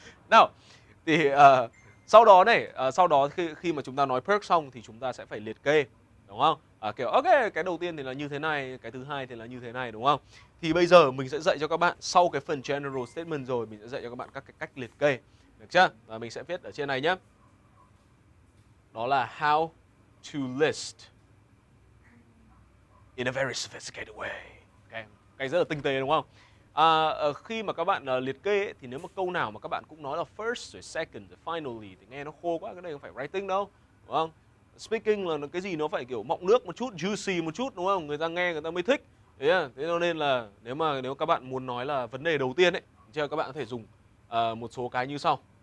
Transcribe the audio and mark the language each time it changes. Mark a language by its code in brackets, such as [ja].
[vi] Nào, thì sau đó khi mà chúng ta nói perks xong thì chúng ta sẽ phải liệt kê. đúng không? Kiểu ok, cái đầu tiên thì là như thế này, cái thứ hai thì là như thế này, đúng không? Thì bây giờ mình sẽ dạy cho các bạn, sau cái phần general statement rồi, mình sẽ dạy cho các bạn các cái cách liệt kê, được chưa? Và mình sẽ viết ở trên này nhé. [en] Đó là how to list in a very sophisticated way. [vi] Cái rất là tinh tế, đúng không? Khi mà các bạn liệt kê ấy, thì nếu mà câu nào mà các bạn cũng nói là first rồi second rồi finally thì nghe nó khô quá, cái này không phải writing đâu, đúng không? Speaking là cái gì nó phải kiểu mọng nước một chút, juicy một chút, đúng không? Người ta nghe người ta mới thích. Thế cho nên là nếu các bạn muốn nói là vấn đề đầu tiên ấy, các bạn có thể dùng một số cái như sau.